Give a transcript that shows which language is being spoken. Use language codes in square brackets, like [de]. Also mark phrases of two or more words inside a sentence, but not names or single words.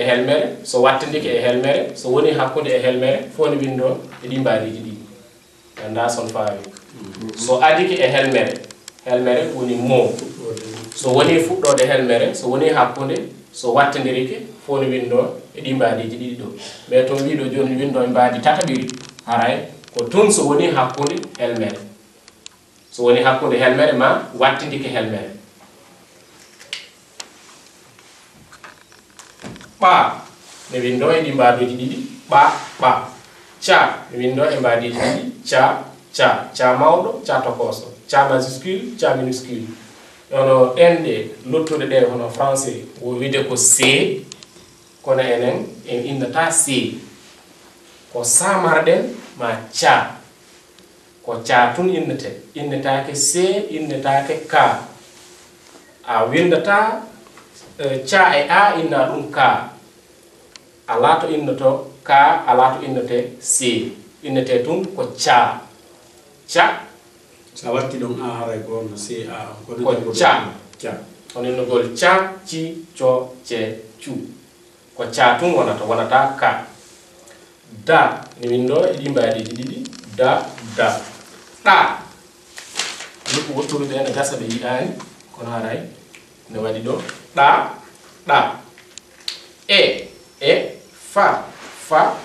[ff] helmere so wattindike e helmere so woni hakkude e helmere fo ne windo e ɗi mbadiji ɗiɗi anda son fawi so adike e helmere helmere woni mo so woni fuɗɗode helmere so woni hakkunde so wattandirike fo no windo e ɗi mbaadiji ɗiɗi ɗo mais to wiɗo joni windo e mbaadi tataɓiri haray ko tun so woni hakkunde helmere so woni hakkunde helmere ma wattindike helmere ɓa ne windo e ɗi mbaaduji ɗiɗi ɓa ɓa ca ne windo e mbaadiji ɗiɗi ca ca ca mawɗo ca tokoso ca majuscule ca minuscule ono ɗenɗe lottuɗe ɗe hono français wo wide ko c kono enen en innata c ko samarɗen ma ca ko ca tun innetake c innetake ka a windata ca e a inna ɗum ka ala to innoto ka ala to innote c innete tun ko ca ca sa watti ɗum a haray ko no c a ko ca ca on innogol ca ci co ce cu ko ca tun wonata ka da ni windo e ɗi mbaadiji ɗiɗi da da ɗa luppu wotturude ene gasa ɓe yiɗani kono haray ne waɗi ɗo ɗa ɗa e fa fa